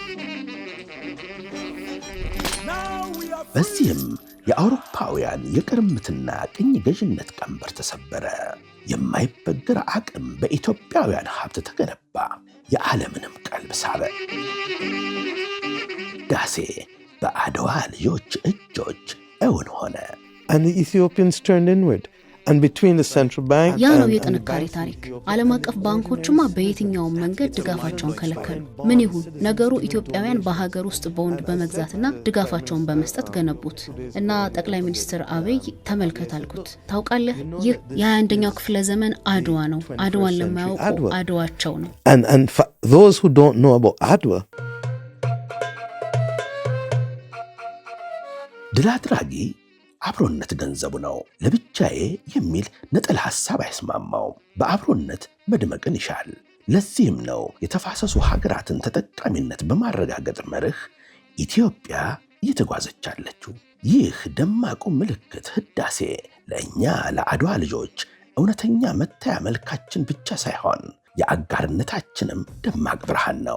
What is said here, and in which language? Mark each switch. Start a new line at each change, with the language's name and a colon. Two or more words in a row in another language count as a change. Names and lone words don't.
Amharic: በዚህም የአውሮፓውያን የቅርምትና ቅኝ ገዥነት ቀንበር ተሰበረ። የማይበገር አቅም በኢትዮጵያውያን ሀብት ተገነባ። የዓለምንም ቀልብ ሳበ። ህዳሴ በአድዋ ልጆች እጆች እውን ሆነ።
English: And the Ethiopians turned inward. And between the central bank
Amharic: ያ ነው የጥንካሬ ታሪክ። ዓለም አቀፍ ባንኮችማ በየትኛውም መንገድ ድጋፋቸውን ከለከሉ። ምን ይሁን ነገሩ፣ ኢትዮጵያውያን በሀገር ውስጥ ቦንድ በመግዛትና ድጋፋቸውን በመስጠት ገነቡት። እና ጠቅላይ ሚኒስትር አብይ ተመልከት አልኩት። ታውቃለህ፣ ይህ የ21ኛው ክፍለ ዘመን አድዋ ነው። አድዋን ለማያውቁ አድዋቸው ነው።
English: And for those who don't know about Adwa,
Amharic: ድል አድራጊ አብሮነት ገንዘቡ ነው። ለብቻዬ የሚል ነጠላ ሐሳብ አይስማማውም። በአብሮነት መድመቅን ይሻል። ለዚህም ነው የተፋሰሱ ሀገራትን ተጠቃሚነት በማረጋገጥ መርህ ኢትዮጵያ እየተጓዘች አለችው። ይህ ደማቁ ምልክት ህዳሴ ለእኛ ለአድዋ ልጆች እውነተኛ መታያ መልካችን ብቻ ሳይሆን የአጋርነታችንም ደማቅ ብርሃን ነው።